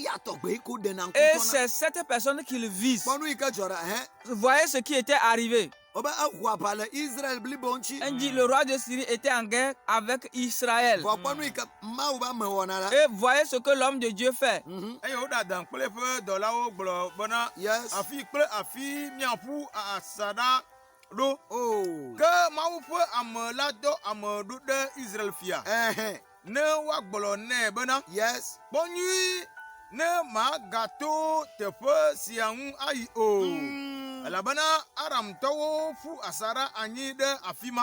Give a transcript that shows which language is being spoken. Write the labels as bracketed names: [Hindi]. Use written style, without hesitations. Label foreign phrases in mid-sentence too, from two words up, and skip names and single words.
[French] Et c'est cette personne qu'il vise. Voyez ce qui était arrivé. On dit le roi de Syrie était en guerre avec Israël. Et voyez ce que l'homme de Dieu fait. Yes. Do Oh. [Ewe] ke mawu ƒe ame la do ame ɖo ɖe Israel fia ne woagblɔ nɛ bena Yes. kpɔ nyui ne magato teƒe sia ŋu ayi o elabena Aramtɔwo ƒu asaɖa anyi ɖe afi ma